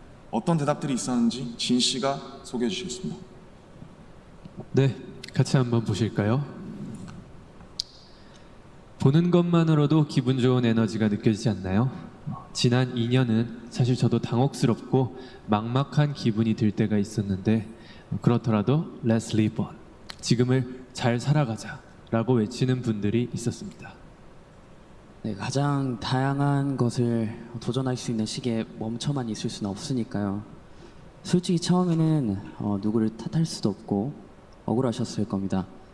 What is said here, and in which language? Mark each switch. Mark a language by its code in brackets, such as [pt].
[ko] 어떤 대답들이 있었는지 진 씨가 소개해 주시겠습니다. 네, 같이 한번 보실까요? 보는 것만으로도 기분 좋은 에너지가 느껴지지 않나요? 지난 2년은 사실 저도 당혹스럽고 막막한 기분이 들 때가 있었는데 그렇더라도 [en] Let's live on. [ko] 지금을 잘 살아가자라고 외치는 분들이 있었습니다. 네, 가장 다양한 것을 도전할 수 있는 시기에 멈춰만 있을 수는 없으니까요. 솔직히 처음에는 누구를 탓할 수도 없고 억울하셨을 겁니다.